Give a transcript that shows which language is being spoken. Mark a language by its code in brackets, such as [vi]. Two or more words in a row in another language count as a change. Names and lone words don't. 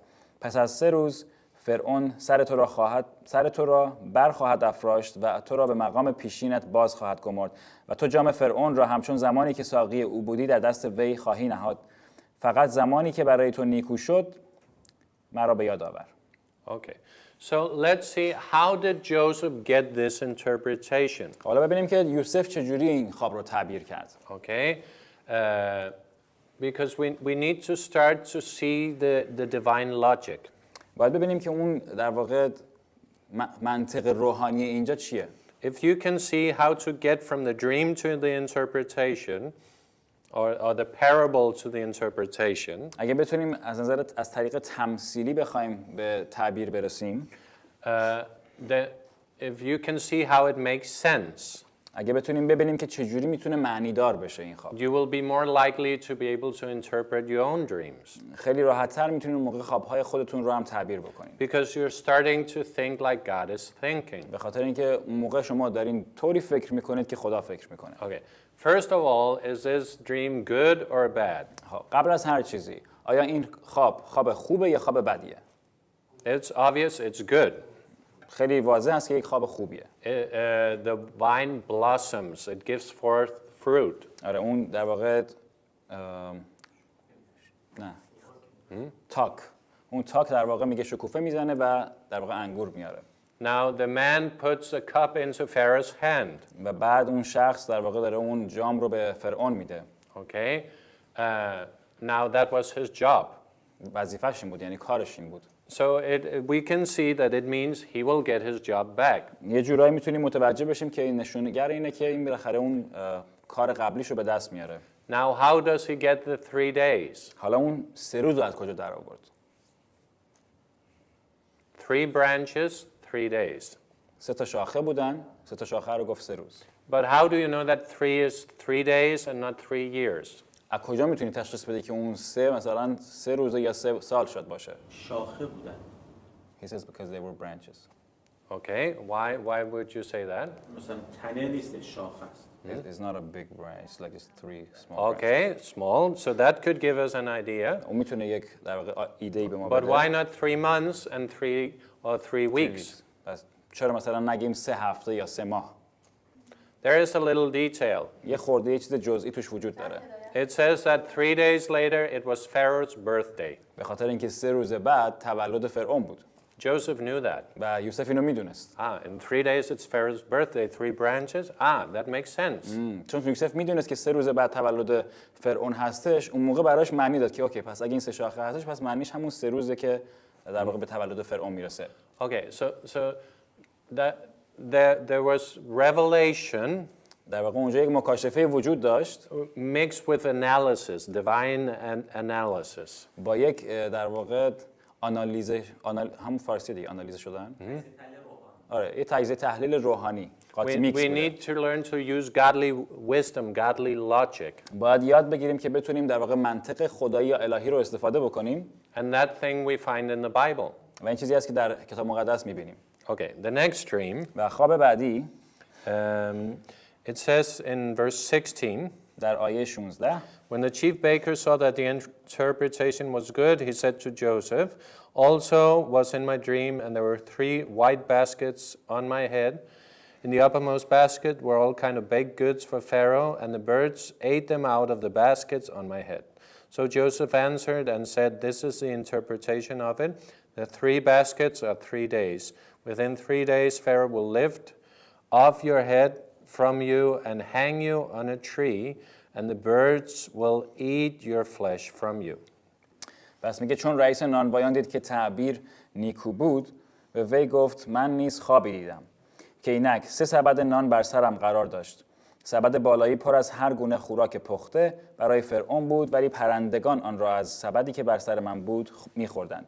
[fa] پس از 3 روز فرعون سر تو را بر خواهد افراشت و تو را به مقام پیشینت باز خواهد گمرد و تو جام فرعون را همچون زمانی که ساقی او بودی در دست وی خواهی نهاد. فقط زمانی که برای تو نیکو شد مرا به یاد آور. [en] Okay. So let's see, how did Joseph get this interpretation? [fa] حالا ببینیم که یوسف چجوری این خواب رو تعبیر کرد. [en] Okay. Because we need to start to see the divine logic. [fa] باید ببینیم که اون در واقع منطق روحانی اینجا چیه. [en] If you can see how to get from the dream to the interpretation, or the parable to the interpretation, [fa] اگه بتونیم از طریق تمثیلی بخوایم به تعبیر برسیم، [en] if you can see how it makes sense, [fa] اگه بتونیم ببینیم که چجوری میتونه معنی دار بشه این خواب، [en] you will be more likely to be able to interpret your own dreams. [fa] خیلی راحت‌تر میتونید موقع خواب‌های خودتون رو هم تعبیر بکنید. [en] Because you're starting to think like God is thinking. [fa] به خاطر اینکه اون موقع شما دارین طوری فکر میکنید که خدا فکر میکنه. [en] Okay. First of all, is this dream good or bad? [fa] قبل از هر چیزی، آیا این خواب خوبه یا خواب بدیه؟ [en] It's obvious it's good. [fa] خیلی واضح است که یک خواب خوبیه. [en] The vine blossoms, it gives forth fruit. [fa] آره اون در واقع تاک. اون تاک در واقع میگه شکوفه میزنه و در واقع انگور میاره. [en] Now the man puts a cup into Pharaoh's hand. [fa] و بعد اون شخص در واقع داره اون جام رو به فرعون میده. [en] Okay. Now that was his job. [fa] وظیفه‌ش این بود، یعنی کارش این بود. [en] So we can see that it means he will get his job back. [fa] یه جورایی میتونیم متوجه بشیم که این نشونگر اینه که این بالاخره اون کار قبلیشو به دست میاره. [en] Now how does he get the 3 days? [fa] حالا اون 3 روز رو از کجا در آورد؟ [en] 3 branches, 3 days. [fa] 3 تا شاخه بودن، 3 تا شاخه رو گفت 3 روز. [en] But how do you know that 3 is 3 days and not 3 years? [fa] از کجا میتونی تشخیص بدی که اون 3 مثلا 3 روز یا 3 سال شد باشه؟ شاخه بودن. [en] He says because they were branches. Okay, why would you say that? [fa] مثلا تنه نیست، شاخه است. [en] It's not a big branch, like it's 3 small branches. Okay, small. So that could give us an idea. [fa] اون میتونه یک در واقع ایده‌ای به ما [en] But [fa] بده. [en] why not 3 months and 3 weeks? [fa] پس چرا مثلا نگیم 3 هفته یا 3 ماه؟ [en] There is a little detail. [fa] یه خورده یه چیز جزئی توش وجود داره. [en] It says that 3 days later it was Pharaoh's birthday. [fa] به خاطر اینکه 3 روز بعد تولد فرعون بود. [en] Joseph knew that. [fa] و یوسف اینو میدونست. [en] In 3 days it's Pharaoh's birthday, 3 branches. That makes sense. [fa] چون یوسف میدونست که 3 روز بعد تولد فرعون هستش، اون موقع براش معنی داد که اوکی پس اگه این 3 شاخه هستش پس معنیش همون 3 روزه که در واقع به تولد فرعون میرسه. [en] Okay, so that there was revelation [fa] در واقع اونجا یک مکاشفه وجود داشت [en] mixed with analysis, divine analysis. [fa] با یک در واقع همون فارسی دیگه آنالیز شدن. آره، یه تجزیه تحلیل روحانی. [en] We need to learn to use godly wisdom, godly logic. [fa] باید یاد بگیریم که بتونیم در واقع منطق خدایی یا الهی رو استفاده بکنیم. [en] And that thing we find in the Bible. [fa] و این چیزی است که در کتاب مقدس می‌بینیم. [en] Okay, the next dream. [fa] و خواب بعدی [en] It says in verse 16. [fa] در آیه 16 [en] When the chief baker saw that the interpretation was good, he said to Joseph, "Also was in my dream, and there were 3 white baskets on my head. In the uppermost basket were all kind of baked goods for Pharaoh, and the birds ate them out of the baskets on my head." So Joseph answered and said, "This is the interpretation of it. The 3 baskets are 3 days. Within 3 days Pharaoh will lift off your head from you and hang you on a tree, and the birds will eat your flesh from you." [fa] پس میگه چون رئیس نانوایان دید که تعبیر نیکو بود، به وی گفت من نیز خوابی دیدم که اینک 3 سبد نان بر سرم قرار داشت. سبد بالایی پر از هر گونه خوراک پخته برای فرعون بود، ولی پرندگان آن را از سبدی که بر سر من بود می‌خوردند.